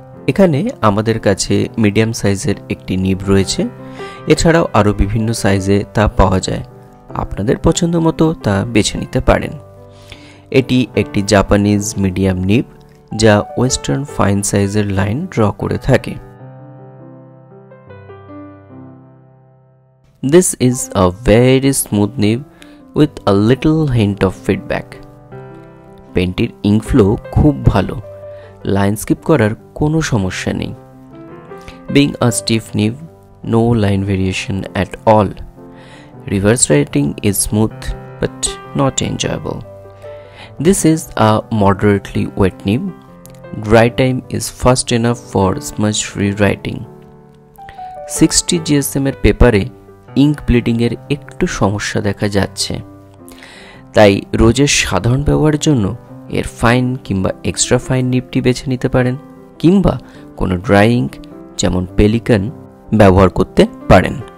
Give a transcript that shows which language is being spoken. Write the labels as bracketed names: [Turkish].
[Bangla] এখানে আমাদের কাছে মিডিয়াম সাইজের একটি নিব রয়েছে, এছাড়াও আরও বিভিন্ন সাইজে তা পাওয়া যায়। আপনাদের পছন্দ মতো তা বেছে নিতে পারেন। এটি একটি জাপানিজ মিডিয়াম নিব যা ওয়েস্টার্ন ফাইন সাইজের লাইন ড্র করে থাকে। [English] This is a very smooth nib with a little hint of feedback. [Bangla] পেনটির ink flow খুব ভালো, লাইন স্কিপ করার কোনো সমস্যা নেই। [English] Being a stiff nib, no line variation at all. Reverse writing is smooth but not enjoyable. This is a moderately wet nib. Dry time is fast enough for smudge-free writing. [Bangla] 60 GSM এর পেপারে ink bleeding এর একটু সমস্যা দেখা যাচ্ছে, তাই রোজের সাধারণ ব্যবহারের জন্য এর ফাইন কিংবা এক্সট্রা ফাইন নিবটি বেছে নিতে পারেন, কিংবা কোনো ড্রাই ইঙ্ক যেমন পেলিকান ব্যবহার করতে পারেন।